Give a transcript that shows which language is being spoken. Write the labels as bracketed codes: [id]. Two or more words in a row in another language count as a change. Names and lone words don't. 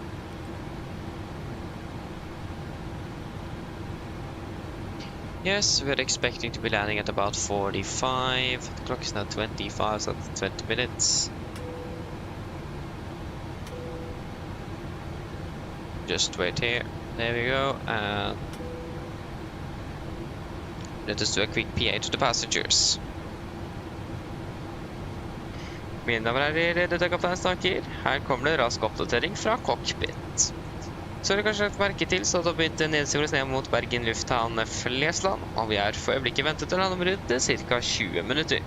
[en] Yes, we're expecting to be landing at about 45. The clock is now 25, so that's 20 minutes. Just wait here. There we go. And let us do a quick PA to the passengers. [no] Mine damer og herrer, dette er kaptein Snakker. Her kommer det rask oppdatering fra cockpit. Så har du kanskje lagt merke til, så har det begynt nedstigelse ned mot Bergen lufthavn Flesland, og vi er for øyeblikket ventet til å lande om rundt ca. 20 minutter.